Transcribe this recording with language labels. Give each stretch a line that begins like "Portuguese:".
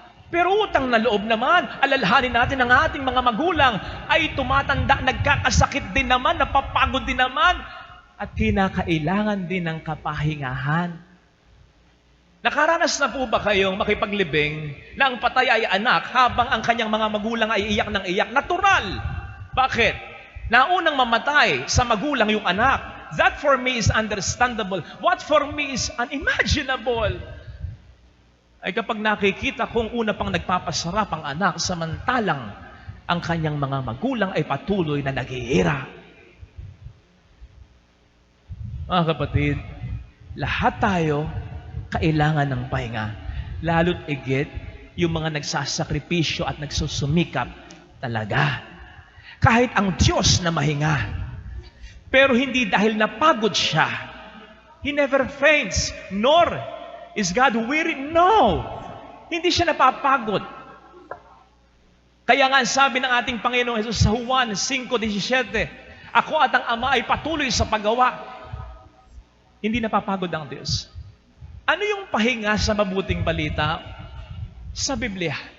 Filipino: Pero utang na loob naman, alalahanin natin ang ating mga magulang ay tumatanda, nagkakasakit din naman, napapagod din naman, at kinakailangan din ng kapahingahan. Nakaranas na po ba kayong makipaglibing na ang patay ay anak habang ang kanyang mga magulang ay iyak ng iyak? Natural! Bakit? Naunang mamatay sa magulang yung anak.
English: That for me is understandable. What for me is unimaginable.
Filipino: Ay kapag nakikita kong una pang nagpapasarap ang anak samantalang ang kanyang mga magulang ay patuloy na naghihirap. Mga kapatid, lahat tayo kailangan ng pahinga. Lalo't igit yung mga nagsasakripisyo at nagsusumikap talaga. Kahit ang Diyos na mahinga. Pero hindi dahil napagod siya.
English: He never faints, nor is God weary.
Filipino: No! Hindi siya napapagod. Kaya nga sabi ng ating Panginoong Jesus sa Juan 5:17, ako at ang Ama ay patuloy sa paggawa. Hindi napapagod ang Diyos. Ano yung pahinga sa mabuting balita? Sa Biblia.